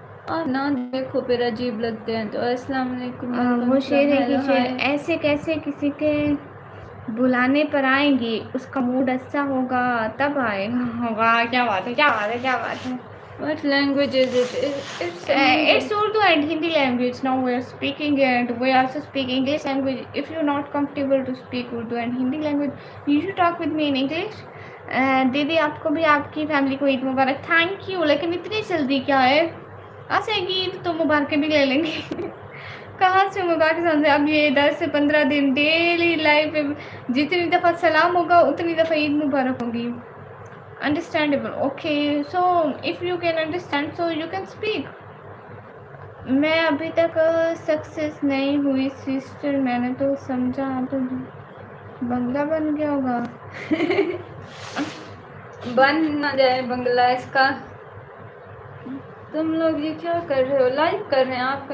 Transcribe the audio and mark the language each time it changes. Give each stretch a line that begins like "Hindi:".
Hindi: आप ना देखो फिर अजीब लगते हैं तो। अस्सलाम वालेकुम, वो वालेकुम शेर सलाम, है कि हेलो शेर हाय। ऐसे कैसे किसी के बुलाने पर आएंगे, उसका मूड अच्छा होगा तब आएगा। होगा, क्या बात है, क्या बात है, क्या बात है।
English: What language is it? It's a It's Hindi. Urdu and Hindi language. Now we are speaking and we also speak English language. If you're not comfortable to speak Urdu and Hindi language, you should talk with me in English.
Hindi: दीदी आपको भी आपकी family को ईद मुबारक। Thank you. लेकिन इतनी जल्दी क्या है? अच्छा ईद तो मुबारक भी ले लेंगे। कहाँ से मुबारक समझे? अब ये 10 से 15 दिन डेली लाइफ में जितनी दफ़ा सलाम होगा उतनी दफ़ा ईद मुबारक होगी।
English: Understandable. Okay, so if you can understand, so you can speak.
Hindi: मैं अभी तक सक्सेस नहीं हुई सिस्टर, मैंने तो समझा तो बंगला बन गया होगा। बन ना जाए बंगला इसका। तुम लोग ये क्या कर रहे हो? लाइव कर रहे हैं आपको?